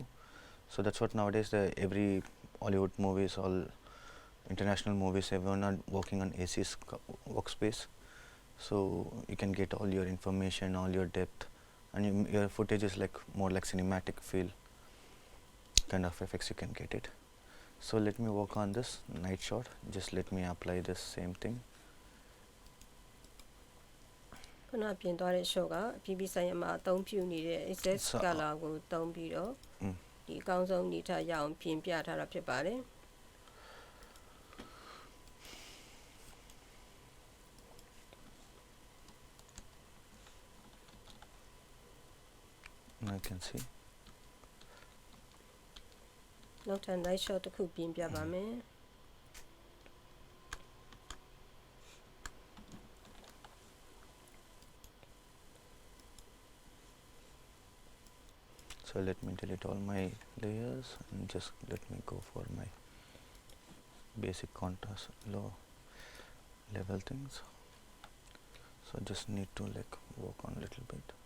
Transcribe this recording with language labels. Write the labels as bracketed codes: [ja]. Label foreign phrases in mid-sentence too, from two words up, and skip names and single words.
[en] So that's what nowadays the every Hollywood movies, all international movies, everyone are working on ACS workspace. So you can get all your information, all your depth, and your footage is like more like cinematic feel kind of effects you can get it. So let me work on this night shot. Just let me apply this same thing. [my] ခုနပြင်သွားတဲ့ shot ကအပြည်ပြည်ဆိုင်ရာမှာအသုံးပြုနေတဲ့ [en] excess color [my] ကိုသုံးပြီးတော့ဒီအကောင်းဆုံးအနေထားရအောင်ပြင်ပြထားတာဖြစ်ပါတယ် [en] Now you can see. [my] နောက်ထပ် [en] night shot [my] တစ်ခုပြင်ပြပါမယ် [en] So let me delete all my layers and just let me go for my basic contrast low level things. So just need to like work on a little bit.